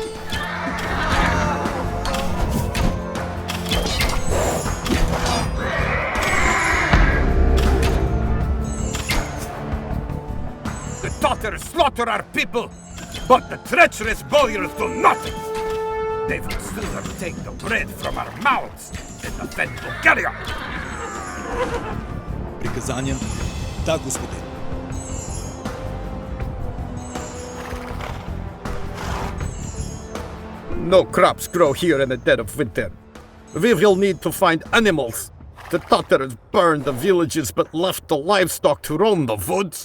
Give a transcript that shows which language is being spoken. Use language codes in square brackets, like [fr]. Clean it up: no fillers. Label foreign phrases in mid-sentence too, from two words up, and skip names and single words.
[en] The Tatars slaughter our people, but the treacherous boyars do nothing. They would sooner take the bread from our mouths than defend Bulgaria. [ru] Приказания? Да, господин. [en] No crops grow here in the dead of winter. We will need to find animals. The Tatars burned the villages but left the livestock to roam the woods.